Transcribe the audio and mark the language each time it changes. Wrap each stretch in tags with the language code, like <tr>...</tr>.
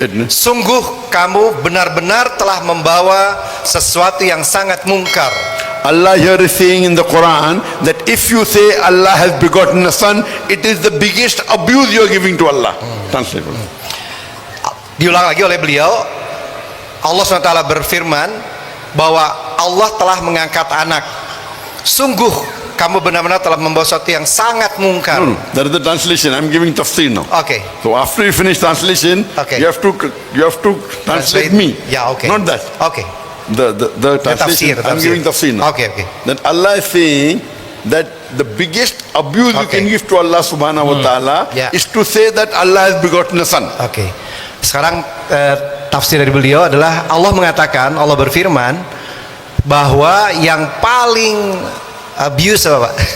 <id>Sungguh kamu benar-benar telah membawa sesuatu yang sangat mungkar.</id> <en>Allah here is saying in the Quran that if you say Allah has begotten a son, it is the biggest abuse you are giving to Allah. Translate.</en> <id>Diulang lagi oleh beliau, Allah SWT berfirman bahwa Allah telah mengangkat anak. Sungguh kamu benar-benar telah membawa sesuatu yang sangat mungkar.</id> <en>No, that is the translation. I'm giving tafsir now. Okay. So after you finish translation, Okay. you have to translate me. Yeah, okay. Not that. Okay. The translation. I'm giving tafsir now. Okay. That Allah is saying that the biggest abuse you Okay. can give to Allah subhanahu wa ta'ala Yeah. is to say that Allah has begotten a son.</en> <id>Oke. Sekarang tafsir dari beliau adalah Allah mengatakan, Allah berfirman bahwa yang paling abuse apa Pak?</id>